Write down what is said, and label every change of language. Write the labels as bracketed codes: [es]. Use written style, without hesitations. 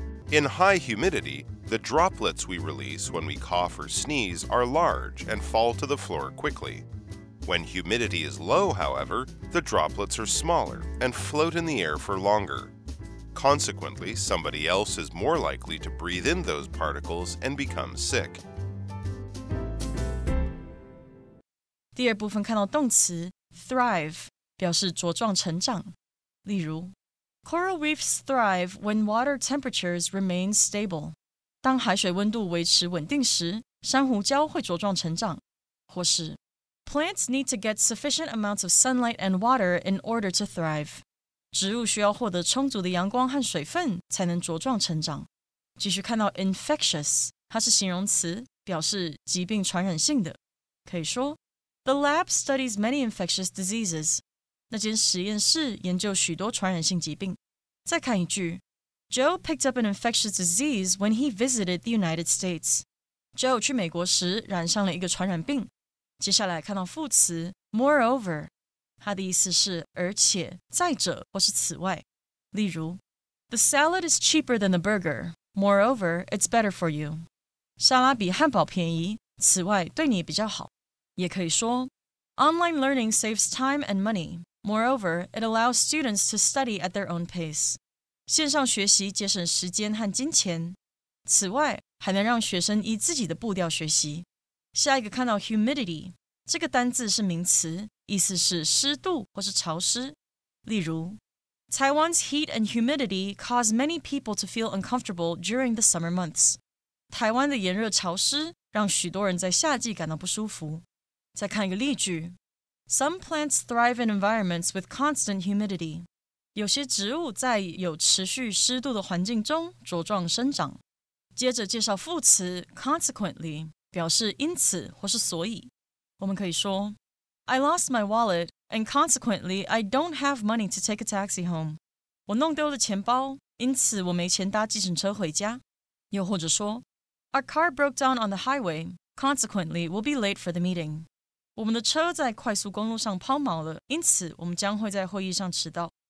[en] In high humidity, the droplets we release when we cough or sneeze are large and fall to the floor quickly. When humidity is low, however, the droplets are smaller and float in the air for longer. Consequently, somebody else is more likely to breathe in those particles and become sick. [zh] 第二部分看到动词 thrive 表示茁壮成长。例如 [en] Coral reefs thrive when water temperatures remain stable. [zh] 当海水温度维持稳定时，珊瑚礁会茁壮成长。或是 [en] Plants need to get sufficient amounts of sunlight and water in order to thrive. [zh] 植物需要获得充足的阳光和水分才能茁壮成长。继续看到 infectious， 它是形容词，表示疾病传染性的。可以说 [en] The lab studies many infectious diseases. [zh] 那间实验室研究许多传染性疾病。再看一句 [en] Joe picked up an infectious disease when he visited the United States. [zh] Joe 去美国时染上了一个传染病。接下来看到副词 moreover， 它的意思是而且、再者或是此外。例如 [en] The salad is cheaper than the burger. Moreover, it's better for you. [zh] 沙拉比汉堡便宜，此外对你比较好。也可以说 [en] Online learning saves time and money. Moreover, it allows students to study at their own pace. [zh] 线上学习节省时间和金钱，此外还能让学生依自己的步调学习。下一个看到 humidity， 这个单字是名词，意思是湿度或是潮湿。例如 [en] Taiwan's heat and humidity cause many people to feel uncomfortable during the summer months. [zh] 台湾的炎热潮湿让许多人在夏季感到不舒服。再看一个例句 [en] Some plants thrive in environments with constant humidity. [zh] 有些植物在有持续湿度的环境中茁壮生长。接着介绍副词 consequently， 表示因此或是所以。我们可以说 [en] I lost my wallet and consequently I don't have money to take a taxi home. [zh] 我弄丢了钱包，因此我没钱搭计程车回家。又或者说 [en] Our car broke down on the highway. Consequently, we'll be late for the meeting. [zh] 我们的车在快速公路上抛锚了，因此我们将会在会议上迟到。